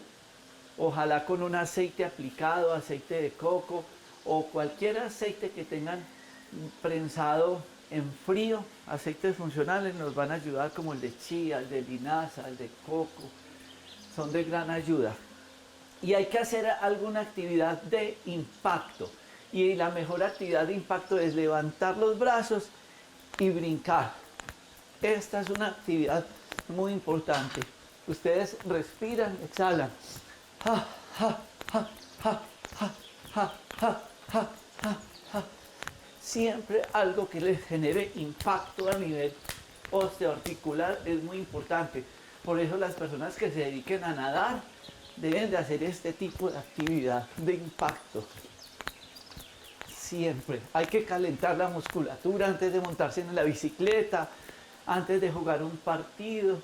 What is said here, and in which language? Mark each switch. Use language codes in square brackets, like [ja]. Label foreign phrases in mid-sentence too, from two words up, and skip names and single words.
[es] Ojalá con un aceite aplicado, aceite de coco o cualquier aceite que tengan prensado en frío, aceites funcionales nos van a ayudar, como el de chía, el de linaza, el de coco, son de gran ayuda. Y hay que hacer alguna actividad de impacto, y la mejor actividad de impacto es levantar los brazos y brincar. Esta es una actividad muy importante. Ustedes respiran, exhalan. Ja, ja, ja, ja, ja, ja, ja, ja, ja, ja. Siempre algo que les genere impacto a nivel osteoarticular es muy importante. Por eso las personas que se dediquen a nadar deben de hacer este tipo de actividad de impacto. Siempre hay que calentar la musculatura antes de montarse en la bicicleta, antes de jugar un partido.